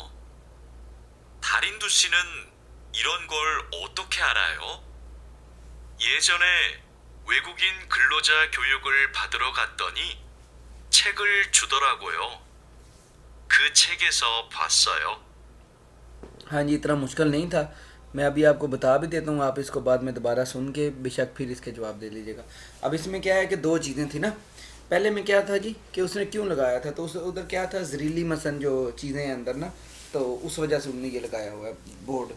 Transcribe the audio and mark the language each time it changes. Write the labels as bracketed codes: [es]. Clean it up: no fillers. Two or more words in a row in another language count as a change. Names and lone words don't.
[ko] 다린두 씨는 이런 걸 어떻게 알아요? 예전에 외국인 근로자 교육을 받으러 갔더니 책을 주더라고요. 그 책에서 봤어요. [hi] हाँ जी, इतना मुश्किल नहीं था। मैं अभी आपको बता भी देता हूँ, आप इसको बाद में दोबारा सुन के बेशक फिर इसके जवाब दे लीजिएगा। अब इसमें क्या है कि दो चीज़ें थी ना। पहले में क्या था जी कि उसने क्यों लगाया था, तो उस उधर क्या था जहरीली मसन जो चीज़ें हैं अंदर ना, तो उस वजह से उन्होंने ये लगाया हुआ है बोर्ड।